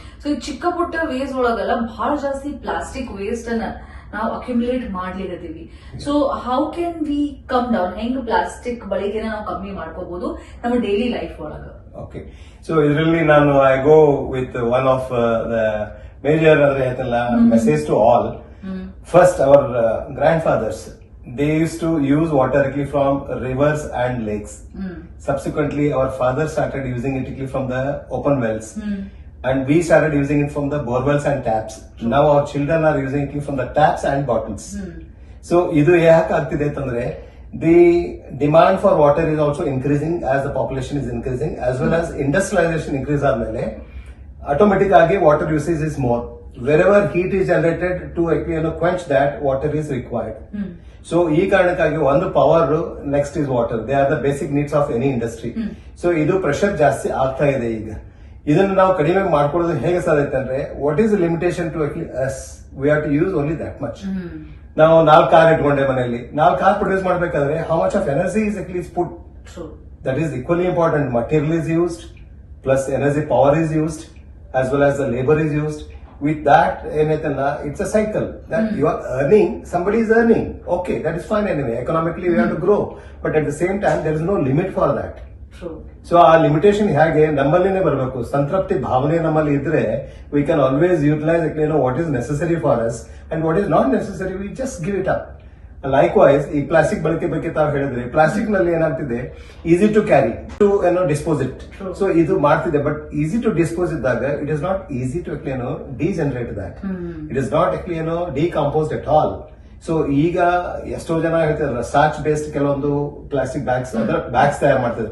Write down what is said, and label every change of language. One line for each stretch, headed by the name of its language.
Kannada: So ಈ ಚಿಕ್ಕ ಪುಟ್ಟ ವೇಸ್ಟ್ ಒಳಗೆಲ್ಲ ಬಹಳ ಜಾಸ್ತಿ ಪ್ಲಾಸ್ಟಿಕ್ ವೇಸ್ಟ್ ಅನ್ನ ನಾವು accumulate ಮಾಡ್ಲಿಕತ್ತೀವಿ. So
English: How can we come down?
Kannada: ಹೆಂಗ್ ಪ್ಲಾಸ್ಟಿಕ್ ಬಳಕೆನ ನಾವು ಕಮ್ಮಿ ಮಾಡ್ಕೋಬಹುದು ನಮ್ಮ ಡೈಲಿ ಲೈಫ್ ಒಳಗ?
English: okay, so
Kannada: ಇದರಲ್ಲಿ ನಾನು
English: I go with one of the major
Kannada: ಅಂದ್ರೆ ಹೇಳ್ತಿಲ್ಲ
English: Message to all. First, our grandfathers, they used to use water directly from rivers and lakes. Subsequently, our fathers started using it directly from the open wells. And we started using it from the borewells and taps. Now our children are using it from the taps and bottles. So,
Kannada: idu yaka agtide antandre,
English: the demand for water is also increasing as the population is increasing, as well as industrialization increase
Kannada: admele,
English: automatic agi water usage is more. Wherever heat is generated to quench that, water is required. So
Kannada: ee karanakagi ಒಂದು
English: Power, next is water. They are the basic needs of any industry.
Kannada: So ಇದು pressure ಜಾಸ್ತಿ ಆಗ್ತಾ ಇದೆ. ಈಗ ಇದನ್ನು ನಾವು ಕಡಿಮೆ ಮಾಡ್ಕೊಳ್ಳೋದು ಹೇಗೆ ಸಾಧ್ಯತೆ ಅಂದ್ರೆ,
English: What is limitation to us we have to use only that much.
Kannada: ನಾವು 4 ಕಾರ್ ಇಟ್ಕೊಂಡೆ ಮನೆಯಲ್ಲಿ, 4 ಕಾರ್ ಪ್ರೊಡ್ಯೂಸ್ ಮಾಡಬೇಕಾದ್ರೆ
English: How much of energy is at least put. That is equally important. Material is used plus energy power is used as well as the labor is used. With that, it's a cycle that you are earning, somebody is earning. Okay, that is fine anyway. Economically, we have to grow. But at the same time, there is no limit for that. True. So, our limitation
Kannada: ಹೇಗೆ ನಮ್ಮಲ್ಲಿನೇ ಬರಬೇಕು. ಸಂತೃಪ್ತಿ ಭಾವನೆ ನಮ್ಮಲ್ಲಿ ಇದ್ರೆ,
English: we can always utilize what is necessary for us, and what is not necessary, we just give it up.
Kannada: Likewise ಈ plastic ಬಳಕೆ ಬಗ್ಗೆ ತಾವು ಹೇಳಿದ್ರೆ, ಪ್ಲಾಸ್ಟಿಕ್ ನಲ್ಲಿ ಏನಾಗ್ತಿದೆ,
English: Easy to carry to dispose it.
Kannada: So ಇದು ಮಾಡ್ತಿದೆ.
English: but easy to dispose
Kannada: ಇದ್ದಾಗ
English: It is not easy to degenerate that. It is not decomposed at all.
Kannada: So ಈಗ ಎಷ್ಟೋ ಜನ ಹೇಳ್ತಾರೆ ಸ್ಟಾರ್ಚ್ ಬೇಸ್ಡ್ ಕೆಲವೊಂದು ಪ್ಲಾಸ್ಟಿಕ್ ಬ್ಯಾಗ್ಸ್, ಅದರ ಬ್ಯಾಗ್ಸ್ ತಯಾರು ಮಾಡ್ತಾರೆ.